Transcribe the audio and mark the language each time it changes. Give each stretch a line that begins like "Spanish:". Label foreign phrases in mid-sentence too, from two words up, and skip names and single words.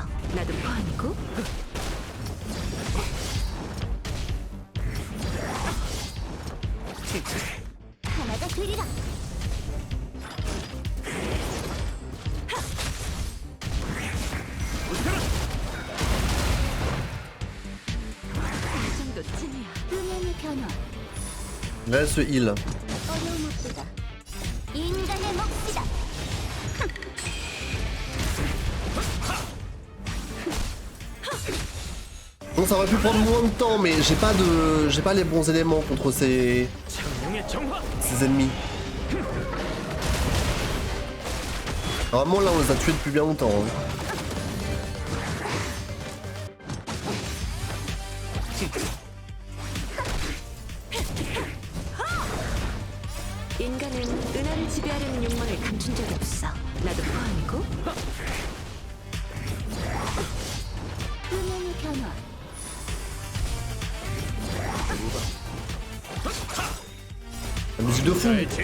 Korean: 나도 포함이고. 하나가 되리라. 이 정도쯤이야. 음향의 변화.
French: là, elle se heal.
Korean: 어려움 없도다. 인간의 몫이다.
French: Bon, ça aurait pu prendre moins de temps, mais j'ai pas les bons éléments contre ces ennemis. Normalement là on les a tués depuis bien longtemps. Hein.
Korean: 인간은 은하를 지배하려는 욕망을 감춘 적이 없어. 나도 포함이고. 음향의 변화.
French: La musique de fou.